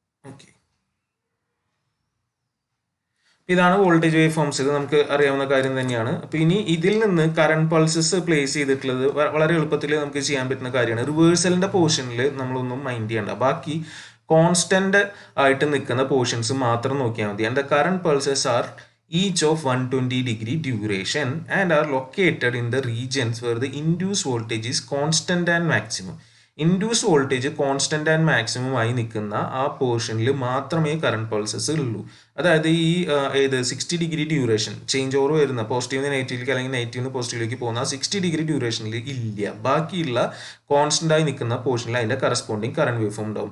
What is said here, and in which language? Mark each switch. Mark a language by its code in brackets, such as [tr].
[ml] Okay, ഇതാണ് voltage wave forms. ഇത് നമുക്ക് അറിയാവുന്ന കാര്യം തന്നെയാണ്. അപ്പോൾ ഇനി ഇതിൽ നിന്ന് കറണ്ട് പൾസസ് പ്ലേസ് ചെയ്തിട്ടുള്ളത് വളരെ എളുപ്പത്തിൽ നമുക്ക് ചെയ്യാൻ പറ്റുന്ന കാര്യമാണ്. റിവേഴ്സലിൻ്റെ പോർഷനിൽ നമ്മളൊന്നും മൈൻഡ് ചെയ്യണ്ട, ബാക്കി കോൺസ്റ്റന്റ് ആയിട്ട് നിൽക്കുന്ന പോർഷൻസ് മാത്രം നോക്കിയാൽ മതി. [en] And the current pulses are each of 120 degree duration and are located in the regions where the induced voltage is constant and maximum. [ml] Induced voltage constant and maximum ആയി നിൽക്കുന്ന ആ പോർഷനിൽ മാത്രമേ കറണ്ട് പൾസസ് ഉള്ളൂ. അതായത് ഈ ഏത് 60 ഡിഗ്രി ഡ്യൂറേഷൻ ചേഞ്ച് ഓവർ വരുന്ന പോസിറ്റീവ് നെഗറ്റീവിലേക്ക് അല്ലെങ്കിൽ നെഗറ്റീവ് പോസിറ്റീവിലേക്ക് പോകുന്ന ആ 60 ഡിഗ്രി ഡ്യൂറേഷനിൽ ഇല്ല. ബാക്കിയുള്ള കോൺസ്റ്റന്റ് ആയി നിൽക്കുന്ന പോർഷനിൽ അതിന്റെ കറസ്പോണ്ടിങ് കറണ്ട് വേവ് ഫോം ഉണ്ടാവും.